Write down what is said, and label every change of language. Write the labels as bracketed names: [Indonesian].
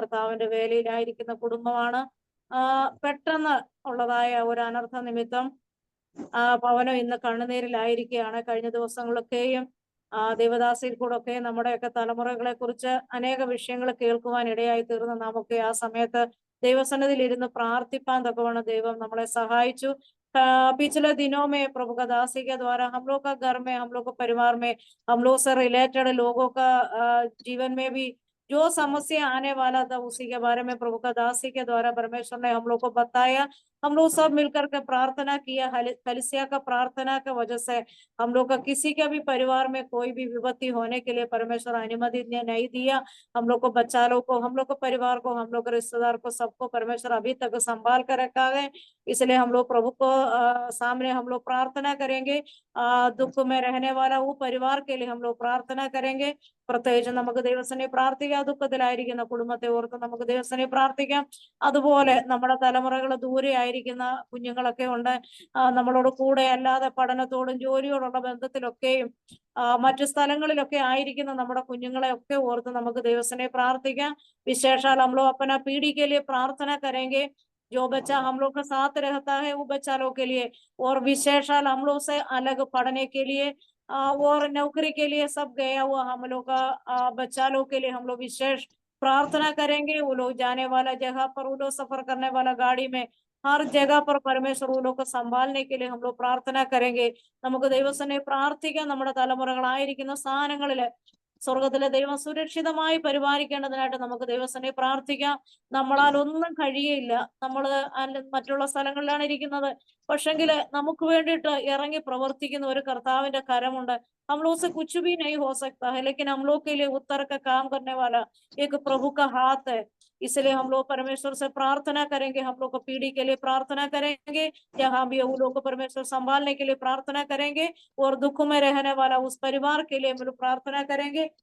[Malayalam] കർത്താവിന്റെ വേലയിലായിരിക്കുന്ന കുടുംബമാണ്. പെട്ടെന്ന് ഉള്ളതായ ഒരു അനർത്ഥ നിമിത്തം ഭവനം ഇന്ന് കണ്ണുനീരിലായിരിക്കുകയാണ്. കഴിഞ്ഞ ദിവസങ്ങളൊക്കെയും ദേവദാസിൽ കൂടെ ഒക്കെ നമ്മുടെയൊക്കെ തലമുറകളെ കുറിച്ച് അനേക വിഷയങ്ങൾ കേൾക്കുവാൻ ഇടയായി തീർന്ന് നമുക്ക് ആ സമയത്ത് ദൈവസന്നിധിയിൽ ഇരുന്ന് പ്രാർത്ഥിപ്പാൻ തക്കവണ്ണം ദൈവം നമ്മളെ സഹായിച്ചു. [Hindi] पिछले दिनों में प्रभु का दासी के द्वारा हम लोग का घर में, हम लोग का परिवार में, हम लोग से रिलेटेड लोगों का जीवन में भी जो समस्या आने वाला था उसी के बारे में प्रभु का दासी के द्वारा परमेश्वर ने हम लोग को बताया। हम लोग सब मिलकर के प्रार्थना किया। कलीसिया का प्रार्थना की वजह से हम लोग का किसी के भी परिवार में कोई भी विपत्ति होने के लिए परमेश्वर अनुमति नहीं दिया। हम लोग को बच्चा लोग को, हम लोग को परिवार को, हम लोग के रिश्तेदार को, सबको परमेश्वर अभी तक संभाल कर रखा है। इसलिए हम लोग प्रभु को सामने हम लोग प्रार्थना करेंगे। दुख में रहने वाला वो परिवार के लिए हम लोग प्रार्थना करेंगे. [Malayalam] പ്രത്യേകിച്ച് നമുക്ക് ദൈവസനെ പ്രാർത്ഥിക്കാം. ദുഃഖത്തിലായിരിക്കുന്ന കുടുംബത്തെ ഓർത്ത് നമുക്ക് ദൈവസനെ പ്രാർത്ഥിക്കാം. അതുപോലെ നമ്മുടെ തലമുറകൾ ദൂരെ ആയിരിക്കുന്ന കുഞ്ഞുങ്ങളൊക്കെ ഉണ്ട്. നമ്മളോട് കൂടെ അല്ലാതെ പഠനത്തോടും ജോലിയോടുള്ള ബന്ധത്തിലൊക്കെയും മറ്റു സ്ഥലങ്ങളിലൊക്കെ ആയിരിക്കുന്ന നമ്മുടെ കുഞ്ഞുങ്ങളെ ഒക്കെ ഓർത്ത് നമുക്ക് ദൈവസനെ പ്രാർത്ഥിക്കാം. [Hindi] विशेषाल हम लोग अपना पीढ़ी के लिए प्रार्थना करेंगे. जो बच्चा हम लोग के साथ रहता है वो बच्चा लोग के लिए, और विशेषाल हम लोग से अलग पढ़ने के लिए और नौकरी के लिए सब गया हुआ हम लोग का बच्चा लोग के लिए हम लोग विशेष प्रार्थना करेंगे. वो लोग जाने वाला जगह पर, वो लोग सफर करने वाला गाड़ी में, हर जगह पर परमेश्वर वो लोग को संभालने के लिए हम लोग प्रार्थना करेंगे. [Malayalam] നമുക്ക് ദൈവസനെ പ്രാർത്ഥിക്കാം. നമ്മുടെ തലമുറകളായിരിക്കുന്ന സ്ഥാനങ്ങളില് സ്വർഗത്തിലെ ദൈവം സുരക്ഷിതമായി പരിപാലിക്കേണ്ടതിനായിട്ട് നമുക്ക് ദൈവസനെ പ്രാർത്ഥിക്കാം. നമ്മളാൽ ഒന്നും കഴിയില്ല. നമ്മള് മറ്റുള്ള സ്ഥലങ്ങളിലാണ് ഇരിക്കുന്നത്. പക്ഷെങ്കില് നമുക്ക് വേണ്ടിയിട്ട് ഇറങ്ങി പ്രവർത്തിക്കുന്ന ഒരു കർത്താവിന്റെ കരമുണ്ട്. [Hindi] हम लोग से कुछ भी नहीं हो सकता है, लेकिन हम लोग के लिए उत्तर का काम करने वाला एक प्रभु का हाथ है. इसलिए हम लोग परमेश्वर से प्रार्थना करेंगे. हम लोग को पीढ़ी के लिए प्रार्थना करेंगे. जहाँ भी वो लोग को परमेश्वर संभालने के लिए प्रार्थना करेंगे. और दुख में रहने वाला उस परिवार के लिए हम लोग प्रार्थना करेंगे.